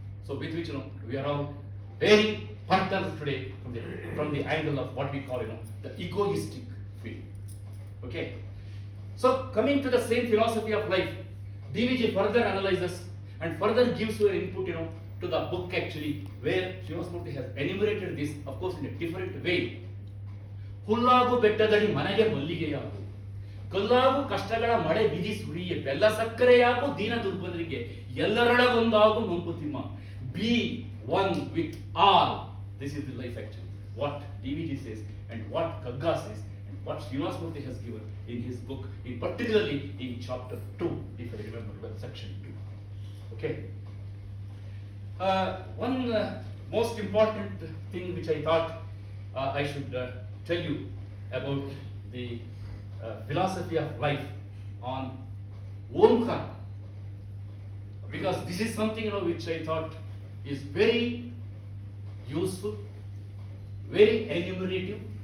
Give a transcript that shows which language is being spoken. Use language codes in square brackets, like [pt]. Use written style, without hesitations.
[en] So with which we are all very partners today from the angle of what we call the egoistic field. Okay. So coming to the same philosophy of life, DVG further analyzes and further gives you an input to the book actually, where Srinivasmurthy has enumerated this, of course, in a different way. [kn] ಹುಲ್ಲಾಗು ಬೆಟ್ಟದಡಿ ಮನೆಗೆ ಮಲ್ಲಿಗೆಯಾಗು, ಕಲ್ಲಾಗು ಕಷ್ಟಗಳ ಮಳೆ ಬಿದಿ ಸುರಿಯೆ, ಬೆಲ್ಲ ಸಕ್ಕರೆಯಾಗು ದೀನ ದುರ್ಬಲರಿಗೆ, ಎಲ್ಲರೊಳಗೊಂದಾಗು Mankutimma. [en] Be one with all. This is the life actually. What DVG says and what Kagga says and what Srinivasmurthy has given in his book, in particularly in chapter 2, if I remember well, section 2. Okay. One most important thing which I thought I should tell you about the philosophy of life on Omkara, because this is something which I thought is very useful, very enumerative.